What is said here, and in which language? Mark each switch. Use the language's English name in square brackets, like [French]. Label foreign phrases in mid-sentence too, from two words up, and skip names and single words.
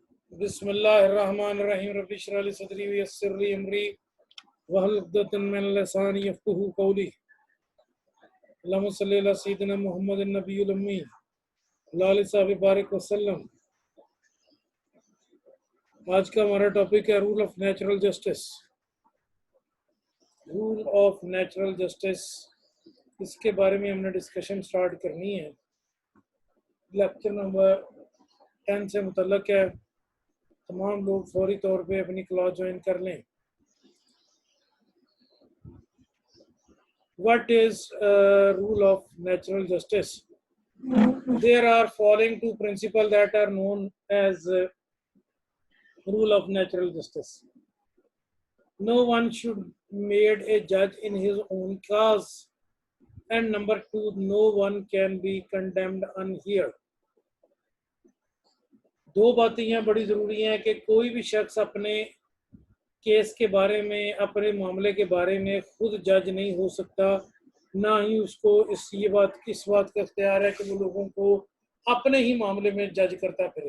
[Arabic] بسم الله الرحمن الرحيم رب اشرح لي صدري ويسر لي أمري واحلل عقدة من لساني يفقهوا قولي. اللهم صل على سيدنا محمد النبي الأمي وآله صحبه بارك وسلم. [Urdu] آج کا ہمارا ٹاپک ہے [English] rule of natural justice. rule of natural justice, [Urdu] اس کے بارے میں ہم نے [English] discussion start [Urdu] کرنی ہے. [English] lecture number [Urdu] 10 سے متعلق ہے. تمام لوگ فوری طور پہ اپنی [English] class join [Urdu] کر لیں. [English] What is rule of natural justice? There are following two principles that are known as rule of natural justice. No one should made a judge in his own cause, and number two, no one can be condemned unheard. [Urdu] دو باتیں یہاں بڑی ضروری ہیں کہ کوئی بھی شخص اپنے کیس کے بارے میں، اپنے معاملے کے بارے میں خود جج نہیں ہو سکتا، نہ ہی اس کو اس بات کا اختیار ہے کہ وہ لوگوں کو اپنے ہی معاملے میں جج کرتا پھرے.